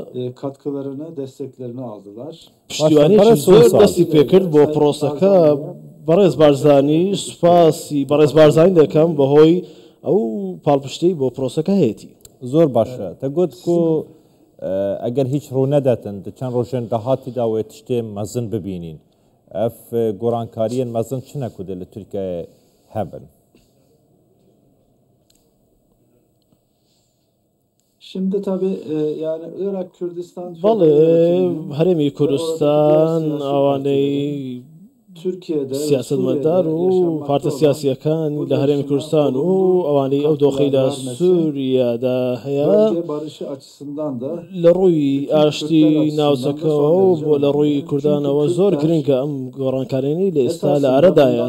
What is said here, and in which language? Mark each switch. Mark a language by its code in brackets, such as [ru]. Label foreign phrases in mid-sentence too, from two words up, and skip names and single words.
[ckb] پشتیوانێکی زۆر دەستی پێکرد بۆ پرۆسەکە بەڕێز بارزانی سوپاسی بەڕێز بارزانی دەکەم بەهۆی ئەو پاڵپشتەی بۆ پرۆسەکە هەیەی [ku] زۆر باشە تەگوت کو ئەگەر هیچ ڕوو نەدەتن چەند ڕۆژێن داهاتیدا وێت شتێ مەزن ببینین اف گۆڕانکاریên mezin çi ku de li Tirkiyeyê hebin? [tr] Şimdi tabii yani Irak Kürdistan [ku] herêmî Kurdistan awanê [ckb] سیاستمەدار و پارتە سیاسیەکان لە هەرێمی کوردستان و ئەوانەی ئەو دۆخەی لە سووریادا هەیە لە ڕووی ئاشتی ناوچەکەەوە و بۆ لە ڕووی کوردانەوە زۆر گرنگە ئەم گۆڕانکارێنی لە ئێستا لە ئارەدایە